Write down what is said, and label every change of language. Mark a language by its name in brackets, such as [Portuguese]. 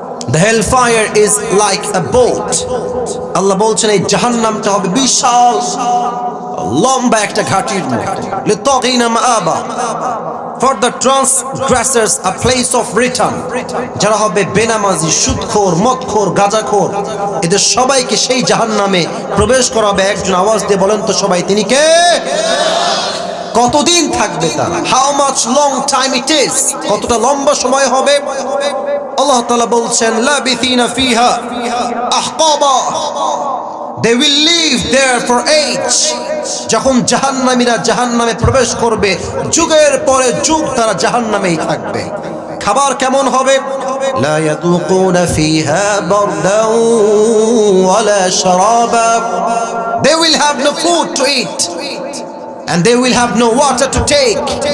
[English] The hellfire is like a boat. [Bangla] Allah বলছেন এই জাহান্নামটা হবে বিশাল লম্বা একটা ঘাটির মতো। [Arabic] লিতাগিনা মাআবা, [English] for the transgressors a place of return. [Bangla] যারা হবে বেনামাজি, সুদখোর, মদখোর, গাঁজাখোর, এদের সবাইকে সেই জাহান্নামে প্রবেশ করাবে একজন। আওয়াজ দিয়ে বলেন তো সবাই, তিনি কে? কতদিন থাকবে তারা? [English] how much long time it is, [Bangla] কতটা লম্বা সময় হবে? আল্লাহ তাআলা বলছেন [Arabic] লাবিথিনা ফিহা আহকাবা, [English] they will live there for age. [Bangla] যখন জাহান্নামীরা জাহান্নামে প্রবেশ করবে, যুগের পরে যুগ তারা জাহান্নামেই থাকবে। খাবার কেমন হবে? [Arabic] লা ইয়াদুকুনা ফিহা বারদান ওয়ালা শারাবা, [English] they will have no food to eat and they will have no water to take.